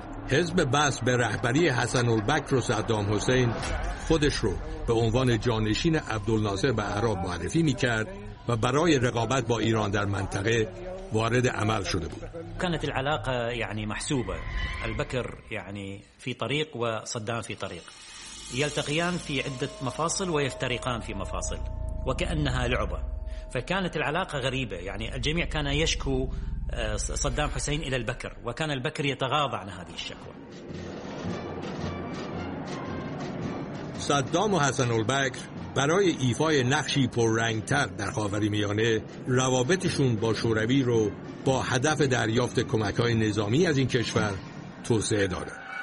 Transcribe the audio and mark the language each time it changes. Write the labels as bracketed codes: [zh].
[fa] حزب بعث به رهبری حسن البکر و صدام حسین خودش رو به عنوان جانشین عبدالناصر به اعراب معرفی می کرد و برای رقابت با ایران در منطقه وارد عمل شده بود. [ar] كانت العلاقه يعني محسوبه البكر يعني في طريق وصدام في طريق يلتقيان في عده مفاصل ويفترقان في مفاصل وكانها لعبه فكانت العلاقه غريبه يعني الجميع كان يشكو صدام حسين الى البكر وكان البكر يتغاضى عن هذه الشكوى. [fa] صدام وحسن البكر برای ایفای نقشی پررنگ‌تر در خاورمیانه روابطشون با شوروی رو با هدف دریافت کمک‌های نظامی از این کشور توسعه دادند.